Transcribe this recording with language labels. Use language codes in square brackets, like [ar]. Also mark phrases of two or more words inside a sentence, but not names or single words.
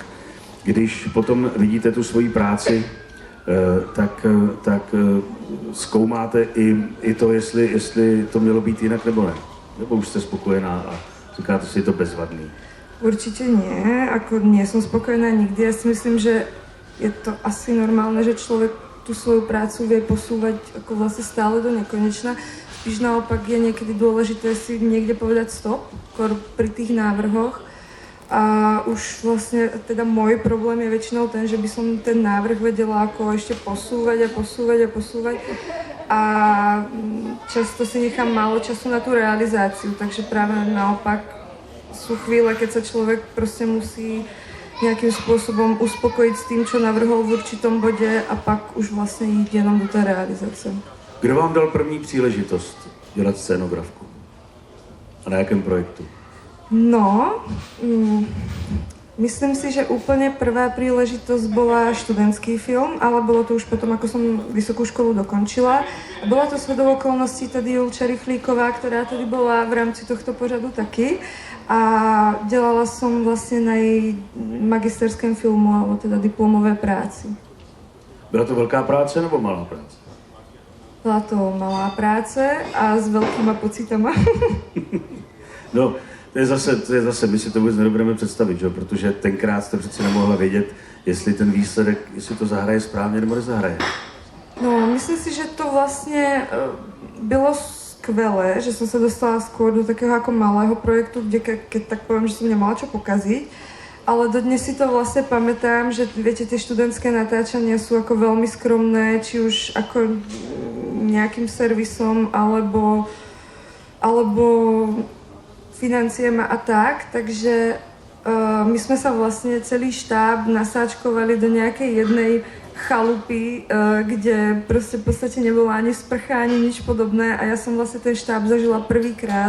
[cs] Když potom vidíte tu svoji práci, tak zkoumáte i to, jestli to mělo být jinak nebo ne. Nebo už jste spokojená a říkáte si, je to bezvadný. [sk] Určite nie, ako nie som spokojná nikdy. Ja si myslím, že je to asi normálne, že človek tú svoju prácu vie posúvať ako vlastne stále do nekonečna. Spíš naopak je niekedy dôležité si niekde povedať stop, pri tých návrhoch. A už vlastne teda môj problém je väčšinou ten, že by som ten návrh vedela ako ešte posúvať. A často si nechám málo času na tú realizáciu, takže práve naopak sú chvíle, keď sa človek proste musí nejakým spôsobom uspokojiť s tým, čo navrhol v určitom bode a pak už vlastne [cs] jít jenom do té realizace. Kdo vám dal první příležitost dělat scénografku? A na jakém projektu? [sk] No, myslím si, že úplne prvá príležitosť bola študentský film, ale bolo to už potom, ako som vysokú školu dokončila. A bola to shodou okolností tedy Julča Rychlíková, ktorá tedy bola v rámci tohto pořadu taky. A dělala som vlastne na jej magisterském filmu, alebo teda diplomové práci. [cs] Byla to velká práce nebo malá práce? Byla to malá práce a [sk] s veľkýma pocitama. [cs] No, to je zase, my si to vůbec nebudeme představit, že? Protože tenkrát jste přeci nemohla vědět, jestli ten výsledek, jestli to zahraje správně nebo nezahraje. [sk] No, myslím si, že to vlastne bylo skvelé, že som sa dostala skôr do takého ako malého projektu, kde keď tak poviem, že som nemala čo pokaziť. Ale dodnes si to vlastne pamätám, že viete, tie študentské natáčania sú ako veľmi skromné, či už ako nejakým servisom, alebo financiami a tak, takže my sme sa vlastne celý štáb nasáčkovali do nejakej jednej chalupy, kde proste v podstate nebola ani sprcha, ani nič podobné a ja som vlastne ten štáb zažila prvýkrát.